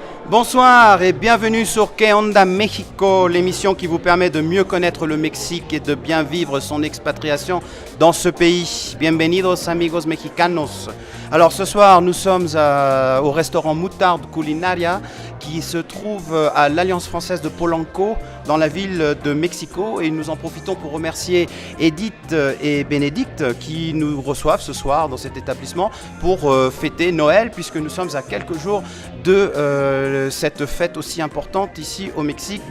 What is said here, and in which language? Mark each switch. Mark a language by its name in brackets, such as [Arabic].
[French] Bonsoir et bienvenue sur Que Onda Mexico, l'émission qui vous permet de mieux connaître le Mexique et de bien vivre son expatriation dans ce pays. [Spanish] Bienvenidos amigos mexicanos. [French] Alors ce soir nous sommes au restaurant Moutarde Culinaria qui se trouve à l'Alliance française de Polanco dans la ville de Mexico et nous en profitons pour remercier Edith et Bénédicte qui nous reçoivent ce soir dans cet établissement pour fêter Noël puisque nous sommes à quelques jours de cette fête aussi importante ici au Mexique.